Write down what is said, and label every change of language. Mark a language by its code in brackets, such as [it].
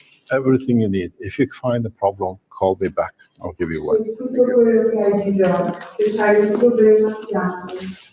[en] Everything you need. If you find a problem, call me back. I'll give you one. [it] Con tutto quello che hai bisogno. Se hai un problema, chiamami.